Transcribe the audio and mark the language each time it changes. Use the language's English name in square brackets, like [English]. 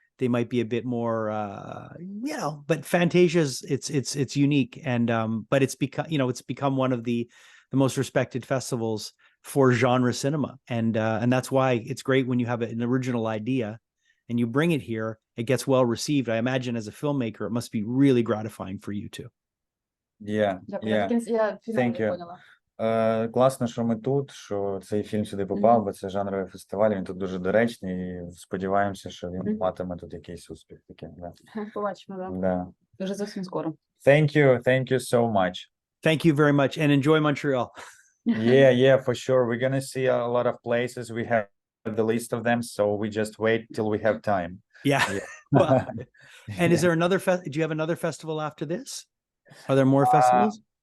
[English] They might be a bit more, you know. But Fantasia's it's unique, and but it's become one of the most respected festivals for genre cinema, and that's why it's great when you have an original idea and you bring it here. It gets well received. I imagine as a filmmaker, it must be really gratifying for you too. Yeah. Thank you. [Russian] Поняла. [Ukrainian] Класно, що ми тут, що цей фільм сюди попав, бо це жанровий фестиваль, він тут дуже доречний, і сподіваємося, що він матиме тут якийсь успіх. Такий, да. Побачимо, да. Да. Дуже зовсім скоро. [English] Thank you so much. Thank you very much, and enjoy Montreal. Yeah, for sure. We're gonna see a lot of places. We have the list of them, so we just wait till we have time. Yeah. Well, and is there another do you have another festival after this? Are there more festivals?